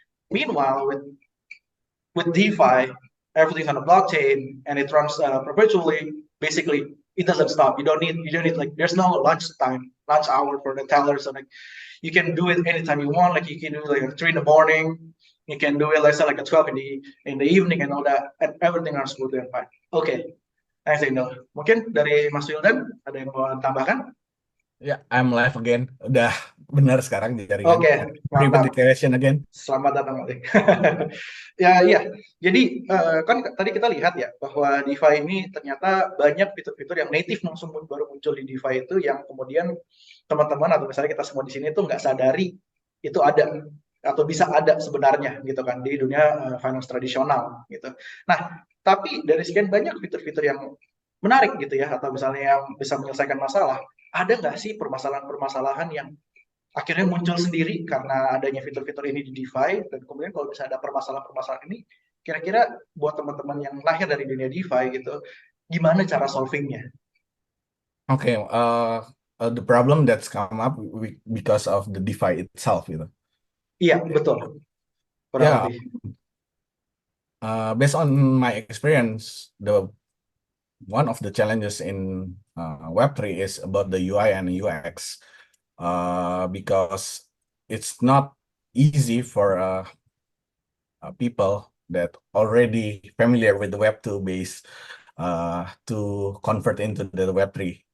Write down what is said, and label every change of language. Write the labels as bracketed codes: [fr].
[en] Meanwhile, with DeFi, everything's on the blockchain and it runs perpetually. Basically, it doesn't stop. You don't need like there's no lunch hour for the teller. So like you can do it anytime you want. Like you can do like at 3 in the morning. You can do it let's say like at 12 in the evening and all that, and everything runs smoothly and fine. Okay, thanks Indo. [id] Mungkin dari Mas Wildan ada yang mau tambahkan? [en] Yeah, I'm live again. [id] Udah benar sekarang jaringan. Oke, [en] Private [id] mantap. [en] declaration again. [id] Selamat datang balik. Ya, iya. Jadi kan tadi kita lihat ya bahwa DeFi ini ternyata banyak fitur-fitur yang native langsung baru muncul di DeFi itu, yang kemudian teman-teman atau misalnya kita semua di sini tuh nggak sadari itu ada atau bisa ada sebenarnya gitu kan di dunia finance tradisional gitu. Nah, tapi dari sekian banyak fitur-fitur yang menarik gitu ya, atau misalnya yang bisa menyelesaikan masalah, ada nggak sih permasalahan-permasalahan yang akhirnya muncul sendiri karena adanya fitur-fitur ini di DeFi, dan kemudian kalau misalnya ada permasalahan-permasalahan ini, kira-kira buat teman-teman yang lahir dari dunia DeFi gitu, gimana cara solvingnya? [en] Okay, the problem that's come up because of the DeFi itself, gitu. [id] Iya, betul. Kurang [en] Yeah, [id] lebih. [en] based on my experience, one of the challenges in Web3 is about the UI and UX, because it's not easy for people that already familiar with the Web2 base to convert into the Web3.